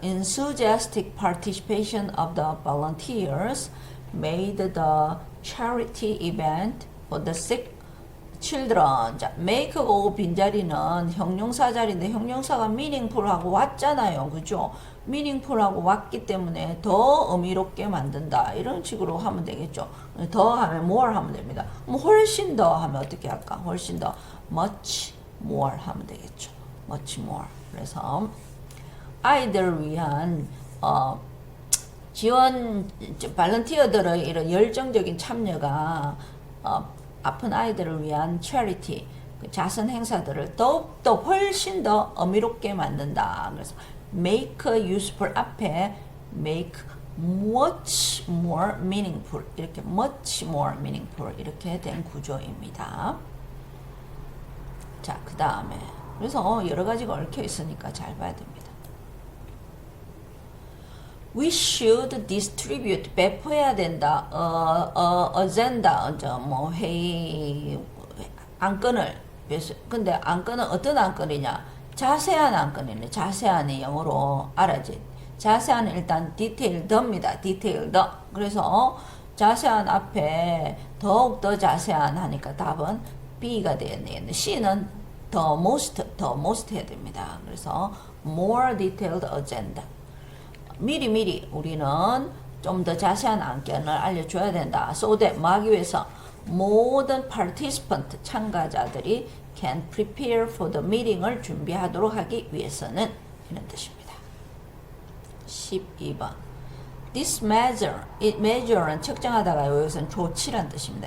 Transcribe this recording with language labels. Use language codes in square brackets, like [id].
[en] Enthusiastic participation of the volunteers made the charity event for the sick children. [ko] 자, make가 오고 빈자리는 형용사 자리인데 형용사가 meaningful하고 왔잖아요. 그죠? meaningful하고 왔기 때문에 더 의미롭게 만든다. 이런 식으로 하면 되겠죠. 더 하면 more 하면 됩니다. 뭐 훨씬 더 하면 어떻게 할까? 훨씬 더 [en] much more [ko] 하면 되겠죠. [en] much more. [ko] 그래서 아이들을 위한 지원 발런티어들의 이런 열정적인 참여가 아픈 아이들을 위한 charity 자선 행사들을 더욱더 훨씬 더 의미롭게 만든다. [en] 그래서 make useful 앞에 make much more meaningful 이렇게 much more meaningful [ko] 이렇게 된 구조입니다. 자, 그 다음에 그래서 여러 가지가 얽혀 있으니까 잘 봐야 됩니다. [en] We should distribute [ko] 배포해야 된다. agenda 뭐 회의 안건을 근데 안건은 어떤 안건이냐? 자세한 안건이네. 자세한이 영어로 알아지. 자세한은 일단 detailed입니다. [en] detailed. [ko] 그래서 자세한 앞에 더욱 더 자세한 하니까 답은 B가 되겠네. C는 the most 해야 됩니다. 그래서 [en] more detailed agenda. [ko] 미리 우리는 좀 더 자세한 안건을 알려줘야 된다. So that 막기 위해서 모든 participant 참가자들이 [en] can prepare for the meeting [ko] 을 준비하도록 하기 위해서는 이런 뜻입니다. 12번 This measure는 측정하다가 여기서는 조치란 뜻입니다.